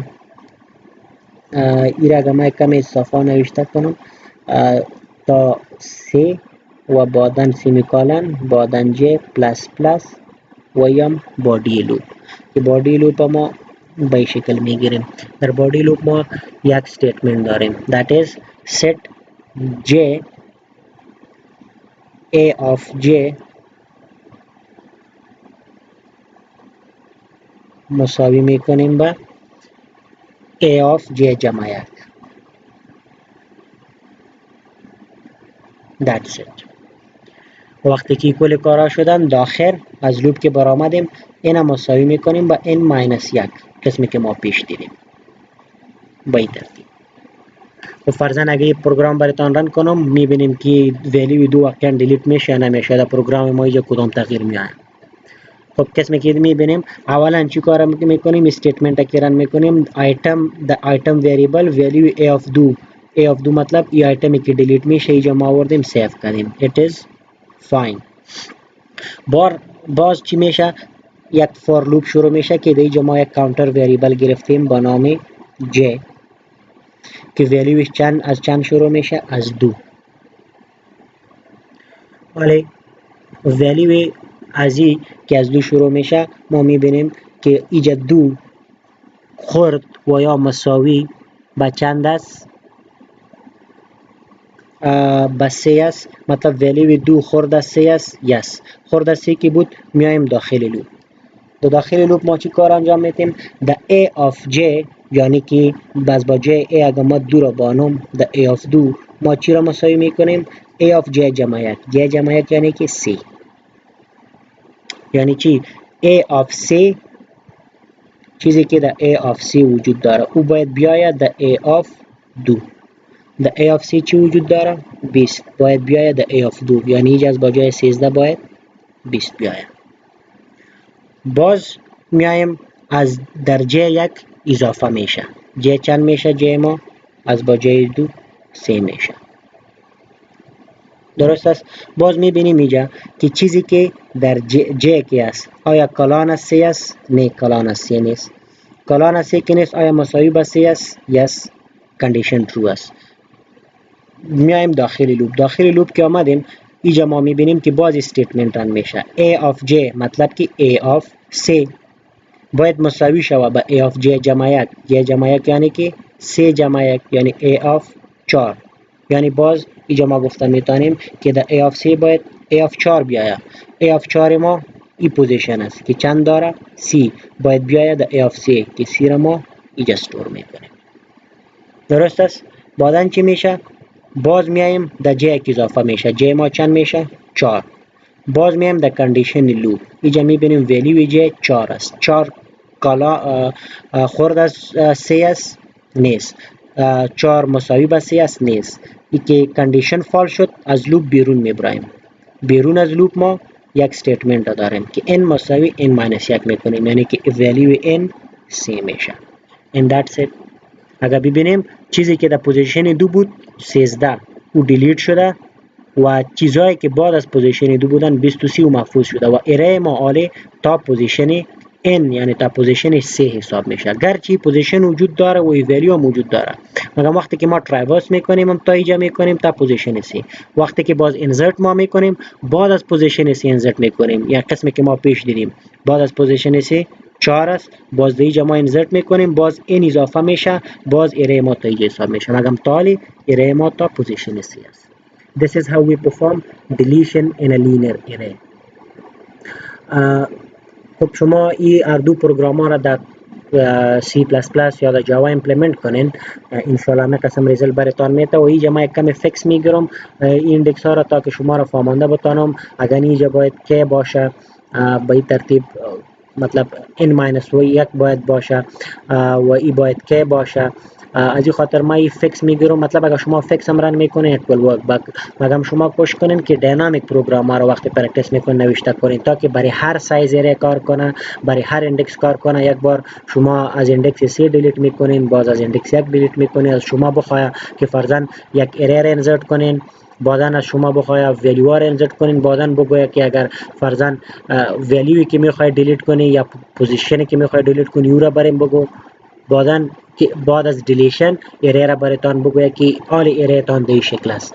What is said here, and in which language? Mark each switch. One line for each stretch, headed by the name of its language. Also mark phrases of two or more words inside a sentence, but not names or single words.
Persian: این را اگر من کمی صفا نوشته کنم تا 3 و بعدن سیمیکالن بعدن j
English: plus plus
Persian: و یم
English: body loop.
Persian: که
English: body loop
Persian: ما به شکل میگیریم. در
English: body loop
Persian: ما یک استیتمنت داریم
English: that is set j a of j
Persian: مساوی میکنیم به a of j جمع 1.
English: that's it.
Persian: وقتی که کل کارا شدن داخل از لوپ که برآمدیم اینا مساوی میکنیم با n ماینس 1 قسمی که ما پیش دیدیم با این ترتیب. و فرضاً اگه این پروگرام براتون رن کنم میبینیم که ولیو 2 واقعا دیلیت میشه نمیشه، در پروگرام ما اینجا کدام تغییر میاد. خب قسمی که میبینیم اولا چی کار میکنیم؟ استیتمنت که رن میکنیم
English: item the item variable value
Persian: a of 2 a of 2 مطلب این آیتمی که دیلیت میشه اینجا ما آوردیم سیو کردیم
English: it is fine.
Persian: باز چی میشه؟ یک
English: for loop
Persian: شروع میشه که اینجا ما یک
English: counter variable
Persian: گرفتیم با نام j که ولیوش چند از چند شروع میشه؟ از 2. ولی ولیو از این که از 2 شروع میشه ما میبینیم که اینجا 2 خورد و یا مساوی با چند است؟ با 3 است. مطلب ولیو 2 خورد از 3 است. یس خورد از 3 که بود میایم داخل لوپ. در داخل لوپ ما چی کار انجام میتیم؟ در a of j یعنی که باز با j a اگر ما دو را بانم در a of 2 ما چی را مساوی میکنیم؟ a of j جمع 1 j جمع 1 یعنی که 3 یعنی چی؟ a of 3 چیزی که در a of 3 وجود داره او باید بیاید در a of 2 در a of 3 چی وجود داره؟ 20 باید بیاید در a of 2 یعنی ایج از با جای 13 باید 20 بیاید. باز میایم از در j یک اضافه میشه j چند میشه؟ j ما از با جای 2 3 میشه. درست است؟ باز میبینیم اینجا که چیزی که در j که است آیا کلان از 3 است؟ نه کلان از 3 نیست. کلان از 3 که نیست آیا مساوی به 3 است؟
English: yes condition true
Persian: است. میایم داخل لوپ که آمدیم اینجا ما میبینیم که باز استیتمنت رن میشه a of j مطلب که a of 3 باید مساوی شود به a of j جمع 1 j جمع 1 یعنی که 3 جمع 1 یعنی a of 4 یعنی باز اینجا ما گفته میتونیم که در a of 3 باید a of 4 بیاید. a of 4 ما این پوزیشن است که چند داره؟ c باید بیاید در a of 3 که c را ما اینجا استور میکنیم. درست است؟ بعدن چی میشه؟ باز میایم در j یک اضافه میشه j ما چند میشه؟ 4 باز میایم در
English: condition loop
Persian: اینجا میبینیم ولیو j 4 است 4 کالا خورد از 3 است؟ نیست. 4 مساوی به 3 است؟ نیست. ای که
English: condition fail
Persian: شد از لوپ بیرون میبرایم. بیرون از لوپ ما یک استیتمنت داریم که n مساوی n ماینس 1 میکنیم یعنی که ولیو n 3 میشه.
English: and that's it.
Persian: اگر ببینیم چیزی که در پوزیشن 2 بود 13 او دیلیت شده و چیزهایی که بعد از پوزیشن 2 بودن 23 و محفوظ شده و اره ما آله تا پوزیشن n یعنی تا پوزیشن 3 حساب میشه. گرچه پوزیشن وجود داره و ولیو هم وجود داره مگر وقتی که ما ترایورس میکنیم هم تا اینجا میکنیم تا پوزیشن 3 وقتی که باز انسرت ما میکنیم بعد از پوزیشن 3 انسرت میکنیم یا قسمی که ما پیش دیدیم بعد از پوزیشن 3 4 است باز در اینجا ما انسرت میکنیم باز این اضافه میشه باز اره ما تا اینجا حساب میشه مگر تالی اره ما تا پوزیشن 3 است.
English: This is how we perform deletion in a linear array.
Persian: خب شما این اردو پروگرام ها را در C++ یا در جاوا ایمپلمنت کنین انشالله من قسم ریزل براتان میته و اینجا ما یک کمی فکس میگیرم این ایندکس ها را تا که شما را فهمانده بتانم. اگر اینجا باید که باشه به این ترتیب مطلب n-1 باید باشه و ای باید که باشه از این خاطر ما این فکس میگیرم. مطلب اگر شما فکس هم رن میکنین
English: it will work but
Persian: مگم شما کوشش کنین که
English: dynamic program
Persian: ها رو وقتی پرکتیس میکنین نوشته کنین تا که برای هر سایز اره کار کنه برای هر ایندکس کار کنه. یک بار شما از ایندکس 3 دیلیت میکنین باز از ایندکس 1 دیلیت میکنین از شما بخواه که فرضاً یک اره را انسرت کنین بعدن از شما بخواه ولیو را انسرت کنین بعدن بگوید که اگر فرضاً ولیوی که میخوای دیلیت کنی یا پوزیشنی که میخوای دیلیت کنی او را بریم بگو بعدن که بعد از دیلیشن اره را براتان بگوید که
English: all array
Persian: تان به این شکل است.